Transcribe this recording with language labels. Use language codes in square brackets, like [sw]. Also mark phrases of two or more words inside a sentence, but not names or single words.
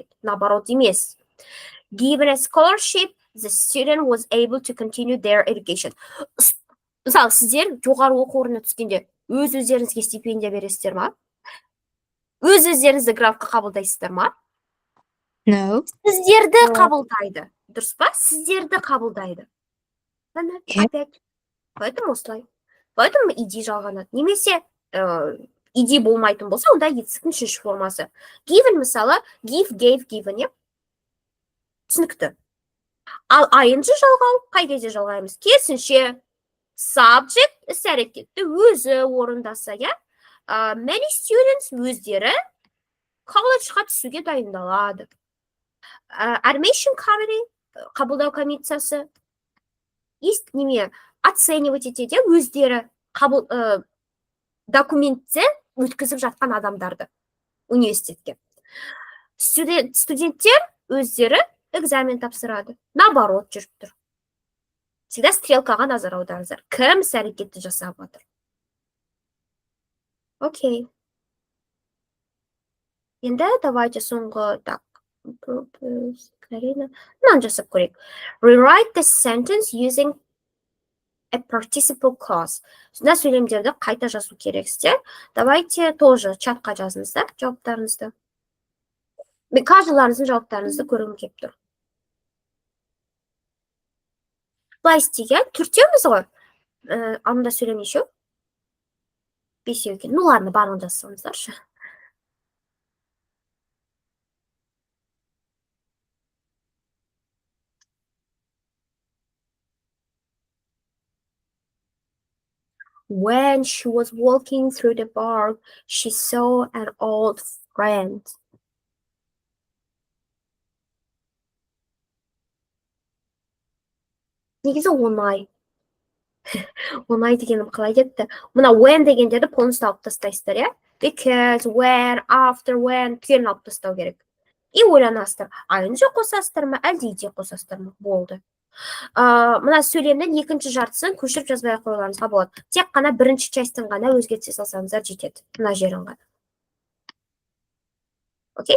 [kk] Наоборот емес. [en] Given a scholarship, the student was able to continue their education. [kk] Мысалы, сіздер жоғары оқу орнына түскенде өз-өздеріңізге стипендия бересіздер ма? Өз-өздеріңізді графқа қабылдайсыздар ма? [en] No. [kk] Сіздерді қабылдайды. Дұрыс па? Сіздерді қабылдайды. [ru] Опять. Поэтому осылай. [kk] Поэтому иди жалғанады. Немесе иди болмайтын болса, онда етістіктің үшінші формасы. Given, мысалы, [en] give, gave, given, [kk] иә? Түсінікті. Ал ING жалғау, қай кезде жалғаймыз? Керісінше, subject іс-әрекетті өзі орындаса, иә? [en] Many students [kk] өздері колледжға түсуге дайындалады. [en] Admission committee, [kk] қабылдау комиссиясы, неме, оценивать етеді, өздері документте өткізіп жатқан адамдарды университетке. Студенттер өздері экзамен тапсырады. Наоборот жүріп тұр. Всегда стрелкаға назар аударыңыздар. Кім іс-әрекетті жасап жатыр? Окей. Енді давайте соңғы так. Мынаны жасап көрейік. [en] Rewrite the sentence using a participle clause. [kk] Сонда сөйлемдерді қайта жазу керексіздер. [ru] Давайте тоже [kk] чатқа жазыңыздар жауаптарыңызды. Мен каждыларыңыздың жауаптарыңызды көргім келіп тұр. Былай істеген, төртеуміз ғой. Алдында сөйлем нешеу? Бесеу екен. [ru] Ну ладно, [kk] барлығын жазсаңыздаршы. [en] When she was walking through the park, she saw an old friend. [kk] Негізі оңай. Оңай дегенім қалай кетті? Мына when дегендерді полностью алып тастайсыздар, иә? Because, when, after, when түгелін алып тастау керек. И ойланасыздар, ing қосасыздар ма, әлде ide қосасыздар ма? Болды. Мына сөйлемнің екінші жартысын көшіріп жазбай қойғаныңызға болады. Тек қана бірінші частын ғана өзгерте салсаңыздар жетеді. Мына жерін ғана. Окей?